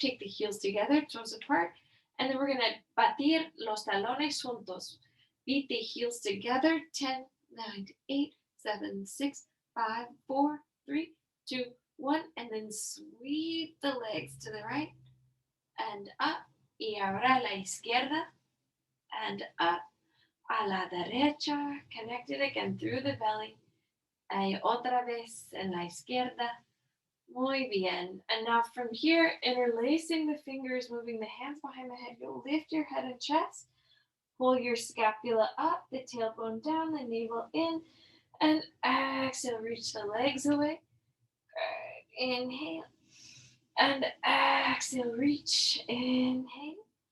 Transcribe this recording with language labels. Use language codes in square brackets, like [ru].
[en] Take the heels together, toes apart. And then we're going to [es] batir los talones juntos. [en] Beat the heels together. 10, 9, 8, 7, 6, 5, 4, 3, 2, 1. And then sweep the legs to the right and up. [es] Y ahora a la izquierda [en] and up. [es] A la derecha. [en] Connected again through the belly. [es] Y otra vez en la izquierda. Muy bien. [en] And now from here, interlacing the fingers, moving the hands behind the head, you'll lift your head and chest. Pull your scapula up, the tailbone down, the navel in, and exhale, reach the legs away. Good. Inhale. And exhale, reach. Inhale.